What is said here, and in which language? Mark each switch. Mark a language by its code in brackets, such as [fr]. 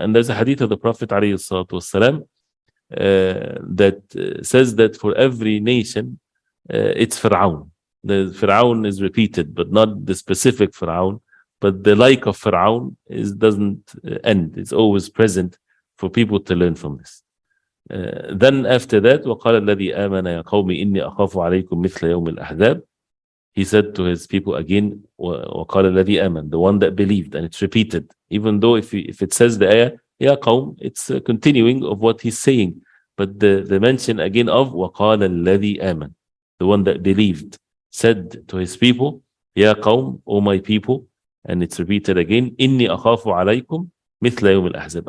[en] And there's a hadith of the Prophet alayhi salatu wasalam, that says that for every nation, it's Fir'aun. The Fir'aun is repeated, but not the specific Fir'aun, but the like of Fir'aun doesn't end. It's always present for people to learn from this. Then after that, [ar] وَقَالَ الَّذِي آمَنَ يَا قَوْمِ إِنِّي أَخَافُ عَلَيْكُمْ مِثْلَ يَوْمِ الْأَحْزَابِ. [en] He said to his people again, [ar] وَقَالَ الَّذِي آمَنَ, [en] the one that believed, and it's repeated. Even though if it says the ayah, [ar] يَا قَوْم, [en] it's a continuing of what he's saying. But the mention again of [ar] وَقَالَ الَّذِي آمَنَ, [en] the one that believed, said to his people, يَا قَوْم, O my people, and it's repeated again, [ar] إِنِّي أَخَافُ عَلَيْكُمْ مِثْلَ يَوْمِ الْأَحْزَابِ.